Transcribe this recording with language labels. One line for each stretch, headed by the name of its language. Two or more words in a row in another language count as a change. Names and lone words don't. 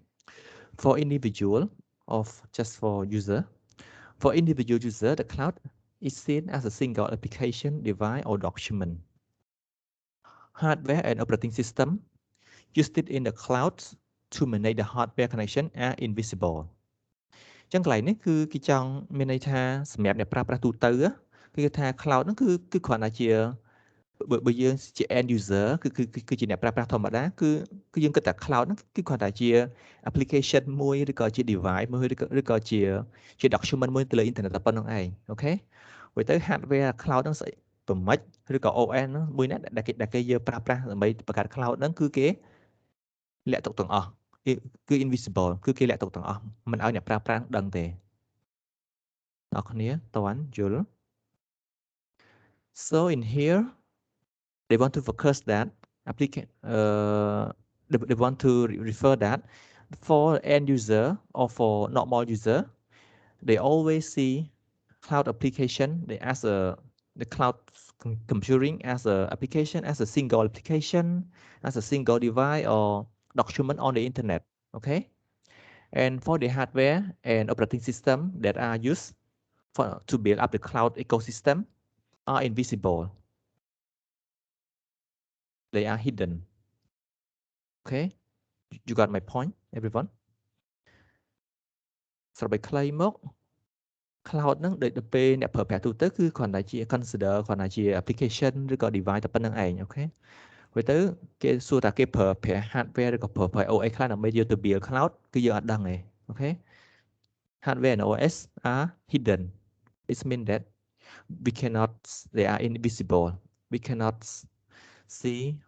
English: For individual just for user. For individual user, the cloud is seen as a single application, device, or document. Hardware and operating system used in the cloud to manage the hardware connection are invisible.
Khmer: ចឹងកន្លែងនេះគឺគេចង់មានន័យថាសម្រាប់អ្នកប្រើប្រាស់ទូទៅគឺថា cloud ហ្នឹងគឺគ្រាន់តែជាបើយើងជា
English: end user
Khmer: គឺជាអ្នកប្រើប្រាស់ធម្មតាគឺយើងគិតថា cloud ហ្នឹងគឺគ្រាន់តែជា application មួយឬក៏ជា device មួយឬក៏ជា document មួយទៅលើ internet តែប៉ុណ្្នឹងឯងអូខេហើយទៅ
English: hardware cloud
Khmer: ហ្នឹងស្អីប្រម៉េចឬក៏ OS ហ្នឹងមួយណាដែលគេយកប្រើប្រាស់ដើម្បីបង្កើត cloud ហ្នឹងគឺគេលាក់ទុកទាំងអស់គឺ invisible គឺគេលាក់ទុកទាំងអស់មិនឲ្យអ្នកប្រើប្រាស់ដឹងទេអ្នកគ្នាតើយល់
English: So in here they want to focus that they want to refer that for end user or for normal user they always see cloud application they as the cloud computing as a application as a single application as a single device or document on the internet okay and for the hardware and operating system that are used to build up the cloud ecosystem are invisible they are hidden okay you got my point everyone
Khmer: ស្របខ្លីមក cloud ហ្នឹងដូចទៅពេលអ្នកប្រើប្រា ស់ទូទៅគឺគ្រាន់តែជា consider គ្រាន់តែជា application ឬក៏ device តែប៉ុណ្្នឹងឯងអូខេហើយទៅគេសួរថាគេប្រើប្រាស់ hardware ឬក៏ប្រើប្រាស់ OS ខ្លះដើម្បីយកទៅ
English: build cloud
Khmer: គឺយើងអត់ដឹងទេអូខេ
English: hardware and OS are hidden it means that we cannot they are invisible we cannot see